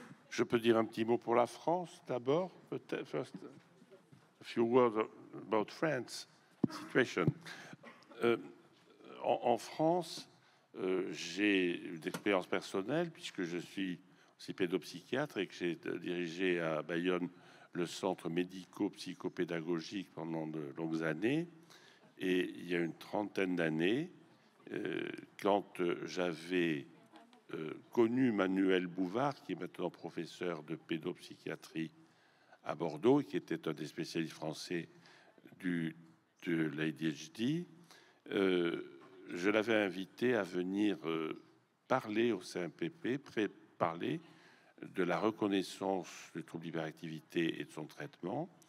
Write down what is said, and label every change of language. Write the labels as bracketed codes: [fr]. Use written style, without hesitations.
[fr] Je peux dire un petit mot pour la France d'abord, peut-être. [en] First, a few words about France situation. [fr] En France, j'ai une expérience personnelle puisque je suis suis pédopsychiatre et que j'ai dirigé à Bayonne le centre médico-psychopédagogique pendant de longues années. Et il y a une trentaine d'années, quand j'avais connu Manuel Bouvard, qui est maintenant professeur de pédopsychiatrie à Bordeaux, qui était un des spécialistes français de l'ADHD, je l'avais invité à venir parler au CMPP, parler de la reconnaissance du trouble d'hyperactivité et de son traitement.